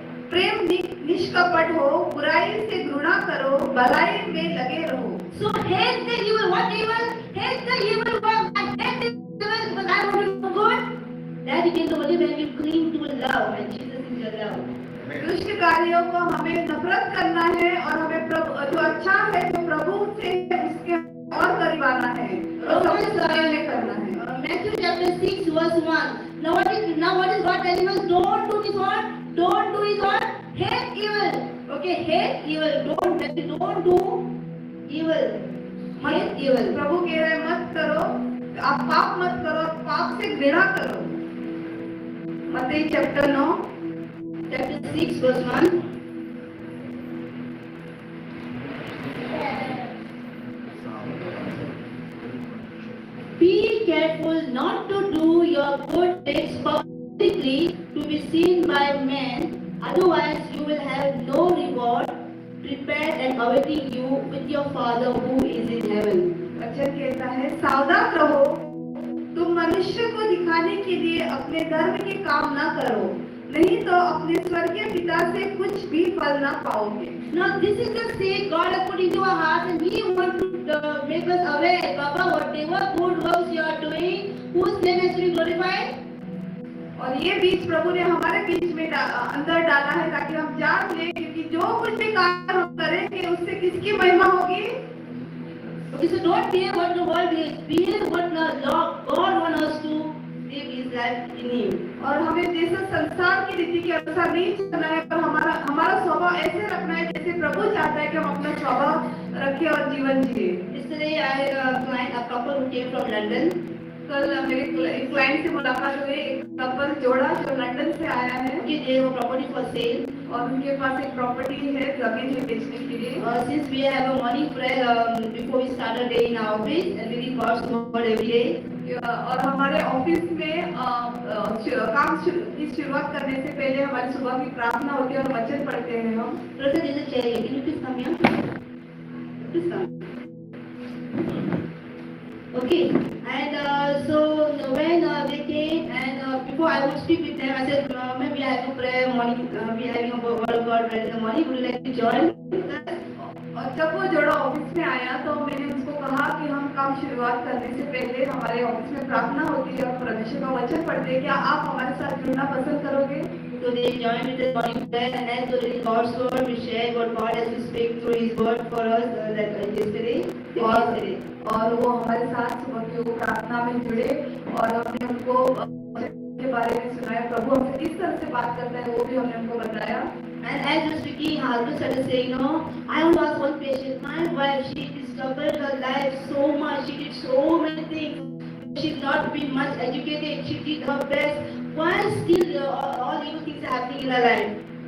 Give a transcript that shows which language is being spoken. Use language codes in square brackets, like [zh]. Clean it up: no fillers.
[hi] प्रेम निष्कपट हो, बुराई से घृणा करो, भलाई में लगे रहो। [en] So hate the evil. What evil? Hate the evil work. I hate the evil because I want to do good. That you can only when you cling to love and Jesus is your love. [hi] दुष्ट कार्यों को हमें नफरत करना है और हमें प्रभु जो अच्छा है जो प्रभु से उसके और करीब आना है और सब कुछ में करना है। [en] Matthew chapter 6 verse 1. Now what is God telling us? Don't do this what? Don't do is what? Hate evil. Okay, hate evil. Don't do evil. Hate evil. [hi] प्रभु कह रहे हैं मत करो, आप पाप मत करो, पाप से घृणा करो। मत्ती chapter 9 [en] Chapter 6 verse 1. Be not to do your good deeds publicly to be seen by men, otherwise you will have no reward prepared and awaiting you with your Father who is in heaven. [hi] वचन कहता है, सावधान रहो, तुम मनुष्य को दिखाने के लिए अपने धर्म के काम न करो, नहीं तो अपने स्वर्गीय पिता से कुछ भी फल न पाओगे। [en] Now this is the state God has put into our hearts, and He wants to make us aware, Baba, whatever good works you are doing, whose name has to be glorified? [hi] और ये बीज प्रभु ने हमारे बीच में अंदर डाला है ताकि हम जान लें, क्योंकि जो कुछ भी कार्य हम करेंगे उससे किसकी महिमा होगी। [en] Okay, so don't fear what the world is, fear what the Lord God wants us to live His life in Him. [hi] और हमें जैसे संसार की रीति के अनुसार नहीं चलना है, पर हमारा स्वभाव ऐसे रखना है जैसे प्रभु चाहता है कि हम अपना स्वभाव रखें और जीवन जिए। [en] Yesterday I had a client, a couple who came from London. [hi] कल मेरे क्लाइंट से मुलाकात हुई, एक कपल जोड़ा जो लंदन से आया है। [en] Okay, they have a property for sale. [hi] और उनके पास एक प्रॉपर्टी है, जमीन है बेचने के लिए। [en] Since we have a morning prayer before we start a day in our office, and we read God's word every day. [hi] और हमारे ऑफिस में काम की शुरुआत करने से पहले हमारी सुबह की प्रार्थना होती है और वचन पढ़ते हैं हम। [en] Brother, there's a chair here. Can you please come here? Please come. Okay, and so when they came, and before I would speak with them, I said, maybe I have a prayer morning, we are having a word of God read in the morning, would you like to join? [hi] और जब वो जोड़ा office में आया तो मैंने उसको कहा कि हम काम शुरुआत करने से पहले हमारे ऑफिस में प्रार्थना होती है और परमेश्वर का वचन पढ़ते हैं, क्या आप हमारे साथ जुड़ना पसंद करोगे? [en] So they joined with the morning prayer, and as we read God's word, we share what God has to speak through His word for us yesterday. [hi] और वो हमारे साथ सुबह की वो प्रार्थना में जुड़े और हमने उनको के बारे में सुनाया, प्रभु हमसे किस तरह से बात करता है वो भी हमने उनको बताया। [en] And as we were speaking, husband started saying, no, I want to ask one question. My wife, she struggled her life so much. She did so many things. She's not been much educated. She did her best. Why still all evil things are happening in her life?